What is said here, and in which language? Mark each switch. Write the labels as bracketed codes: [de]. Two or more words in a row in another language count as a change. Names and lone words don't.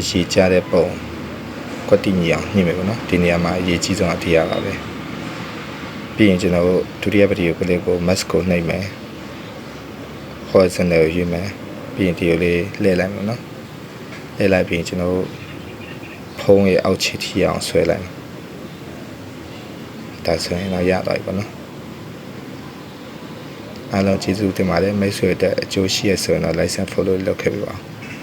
[my] ရေကျတဲ့ပုံကွက်တိညီအောင်ညှိမယ်ပေါ့နော်ဒီနေရာမှာအရေးကြီးဆုံးအထီးရပါပဲပြီးရင်ကျွန်တော်တို့ဒုတိယဗီဒီယိုကလေးကို mask ကိုနှိပ်မယ် horizontal ကိုရွေးမယ်ပြီးရင်ဒီလိုလေးလှည့်လိုက်မယ်နော်လှည့်လိုက်ပြီးရင်ကျွန်တော်တို့ဖုန်းရဲ့အောက်ခြေထိအောင်ဆွဲလိုက်မယ်ဒါဆိုရင်တော့ရသွားပြီပေါ့နော်အားလုံးကျေးဇူးတင်ပါတယ်မိတ်ဆွေတို့အကျိုးရှိရဆိုရင်တော့ [en] like and follow [my] လုပ်ခဲ့ပေးပါဦး